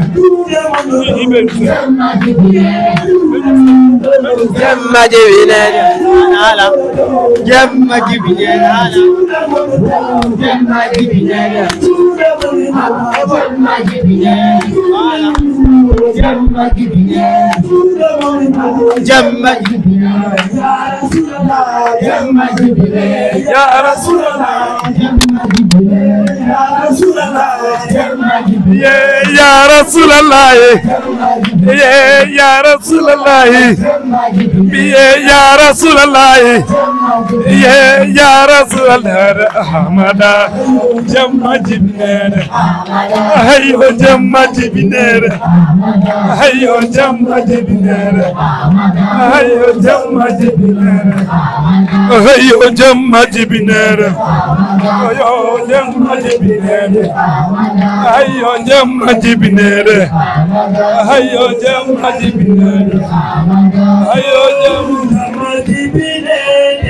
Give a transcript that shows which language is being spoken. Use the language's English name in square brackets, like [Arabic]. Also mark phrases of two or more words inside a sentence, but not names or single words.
[Fula] jamma jibinere ala jamma jibinere ala jamma jibinere jamma jibinere ala jamma jibinere jamma jibinere jamma jibinere [Arabic] يا رسول الله [Fula] jamma jibinere [Arabic] يا رسول الله يا رسول الله يا رسول الله يا رسول الله [Fula] Ahmada jamma jibinere hayyo jamma jibinere hayyo jamma jibinere hayyo jamma jibinere hayyo jamma jibinere hayyo jamma jibinere hayyo jamma jibinere hayyo jamma jibinere hayyo jamma jibinere